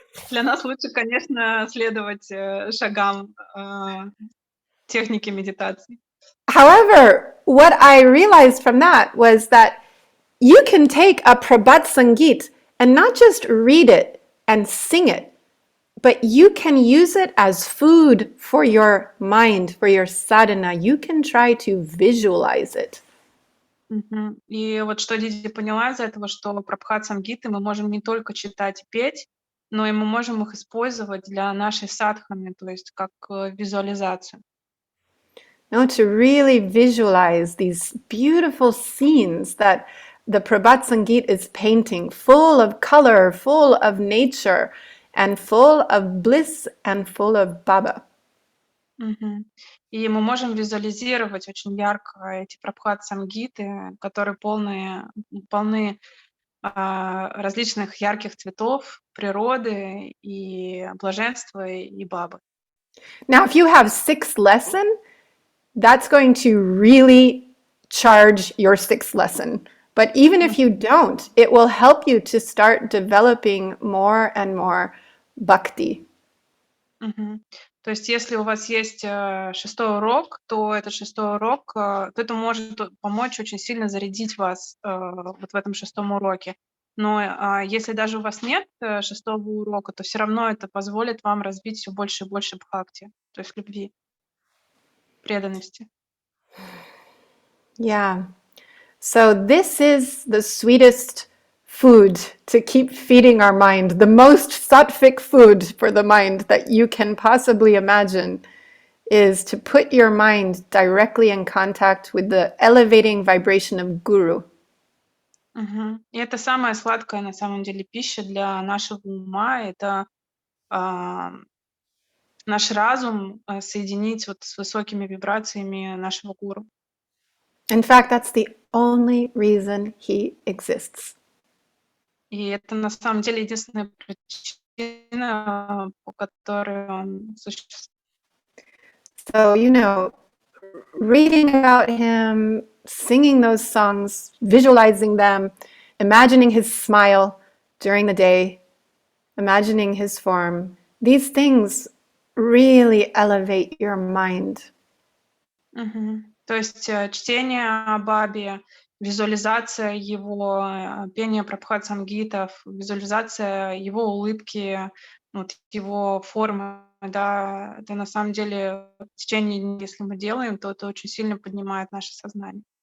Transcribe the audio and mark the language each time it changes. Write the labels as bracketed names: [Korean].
[Russian] Для нас лучше, конечно, следовать шагам техники медитации. [English] However, what I realized from that was that you can take a Prabhat Sangeet and not just read it and sing it, but you can use it as food for your mind, for your sadhana. You can try to visualize it. [Russian] И вот что Диди поняла из этого, что Прабхат Самгиты мы можем не только читать и петь, но и мы можем их использовать для нашей садханы, то есть как визуализацию. [English] To really visualize these beautiful scenes that the Prabhat Sangeet is painting, full of color, full of nature, and full of bliss and full of Baba. [Russian] И мы можем визуализировать очень ярко эти Прабхат Самгиты, которые полны различных ярких цветов, природы и блаженства и Бабы. [English] Now, if you have sixth lesson, that's going to really charge your sixth lesson. But even if you don't, it will help you to start developing more and more bhakti. [Russian] То есть, если у вас есть шестой урок, то этот шестой урок, то это может помочь очень сильно зарядить вас вот в этом шестом уроке. Но если даже у вас нет шестого урока, то все равно это позволит вам развить все больше и больше бхакти, то есть любви, преданности. [English] Yeah. So this is the sweetest food to keep feeding our mind, the most sattvic food for the mind that you can possibly imagine is to put your mind directly in contact with the elevating vibration of Guru. [Russian] И это самая сладкая на самом деле пища для нашего ума, это наш разум соединить вот с высокими вибрациями нашего гуру. [English] In fact, that's the only reason he exists. [Russian] И это на самом деле единственная причина, по которой он существует. [English] So, reading about him, singing those songs, visualizing them, imagining his smile during the day, imagining his form, these things really elevate your mind. [Russian] То есть чтение о Бабе, визуализация его, пение Прабхат Самгитов, визуализация его улыбки, вот его формы, да, это на самом деле в течение дня, если мы делаем, то это очень сильно поднимает наше сознание.